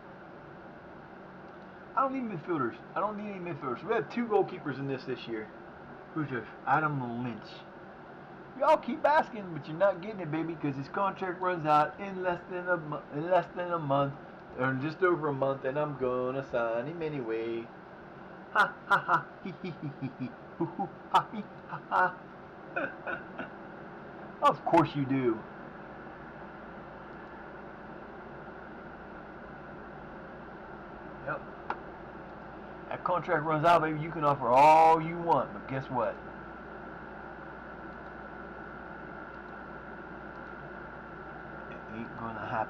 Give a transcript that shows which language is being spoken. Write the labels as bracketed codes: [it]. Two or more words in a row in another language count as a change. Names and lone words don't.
[en] I don't need midfielders. I don't need any midfielders. We have 2 goalkeepers in this year. Who's this? Adam Lynch. Y'all keep asking, but you're not getting it, baby, because his contract runs out in less than a month, or just over a month, and I'm gonna sign him anyway. Ha ha ha, hee hee hee hee hee, hoo hoo ha hee ha ha. Of course you do. Yep. That contract runs out, baby. You can offer all you want, but guess what? It ain't gonna happen.